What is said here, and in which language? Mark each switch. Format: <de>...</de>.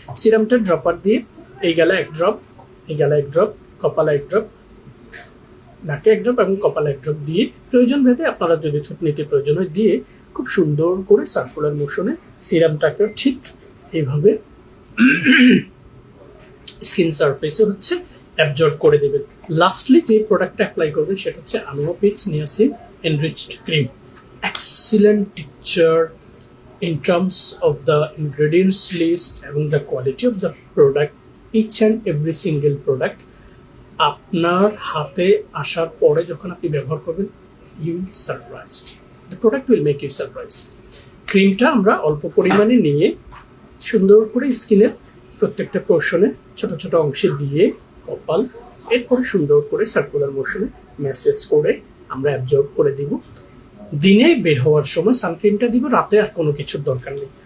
<bn>সিরামটা dropper দিয়ে এই গেলা এক ড্রপ, এই গেলা এক ড্রপ, কপালে এক ড্রপ, নাকে এক ড্রপ এবং কপালে এক ড্রপ দিয়ে প্রয়োজন ভেদে আপনারা যদি থুতনিতে প্রয়োজন হয় দিয়ে খুব সুন্দর করে সার্কুলার মোশনে সিরামটাকে ঠিক এইভাবে স্কিন সারফেসে হচ্ছে অ্যাবজর্ব করে দেবেন। লাস্টলি যে প্রোডাক্টটা অ্যাপ্লাই করবেন সেটা হচ্ছে আনোয়া pitch niacin enriched cream.</bn> <en>excellent texture in terms of the ingredients list এবং the quality of the product, each and every single product</en> <bn>আপনার হাতে আসার পরে যখন আপনি ব্যবহার করবেন</bn> <en>you will surprised, the product will make you surprised।</en> <bn>ক্রিমটা আমরা অল্প পরিমাণে নিয়ে সুন্দর করে স্কিনের প্রত্যেকটা পোর্শনে ছোট ছোট অংশে দিয়ে কপাল, এরপরে সুন্দর করে সার্কুলার মোশনে ম্যাসেজ করে আমরা অ্যাবজর্ব করে দিব। দিনে বের হওয়ার সময় সানক্রিমটা দিব, রাতে আর কোনো কিছুর দরকার নেই।</bn>